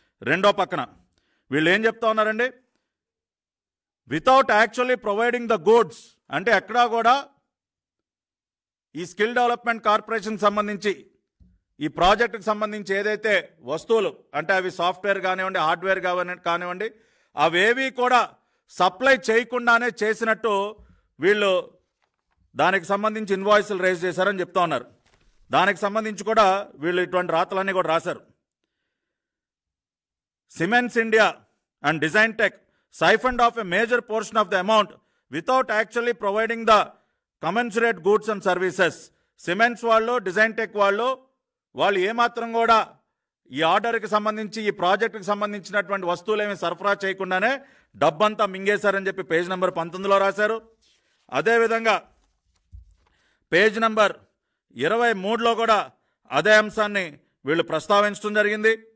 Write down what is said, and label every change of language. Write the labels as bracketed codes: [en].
[te] రెండో పక్కన వీళ్ళు ఏం చెప్తా ఉన్నారండి, [en] without actually providing the goods, [te] అంటే ఎక్కడా కూడా ఈ స్కిల్ డెవలప్మెంట్ కార్పొరేషన్కి సంబంధించి ఈ ప్రాజెక్టుకి సంబంధించి ఏదైతే వస్తువులు అంటే అవి సాఫ్ట్వేర్ కానివ్వండి, హార్డ్వేర్ కానివ్వండి, అవేవి కూడా సప్లై చేయకుండానే చేసినట్టు వీళ్ళు దానికి సంబంధించి ఇన్వాయిస్లు రేజ్ చేశారని చెప్తా ఉన్నారు. దానికి సంబంధించి కూడా వీళ్ళు ఇటువంటి రాతలన్నీ కూడా రాశారు. [en] Siemens India and design tech siphoned off a major portion of the amount without actually providing the commensurate goods and services. [te] Cements వాళ్ళు, డిజైన్ టెక్ వాళ్ళు ఏమాత్రం కూడా ఈ ఆర్డర్కి సంబంధించి ఈ ప్రాజెక్టుకి సంబంధించినటువంటి వస్తువులు ఏమి సరఫరా చేయకుండానే డబ్బంతా మింగేశారని చెప్పి పేజ్ నెంబర్ 19లో రాశారు. అదేవిధంగా పేజ్ నెంబర్ 23లో కూడా అదే అంశాన్ని వీళ్ళు ప్రస్తావించడం జరిగింది.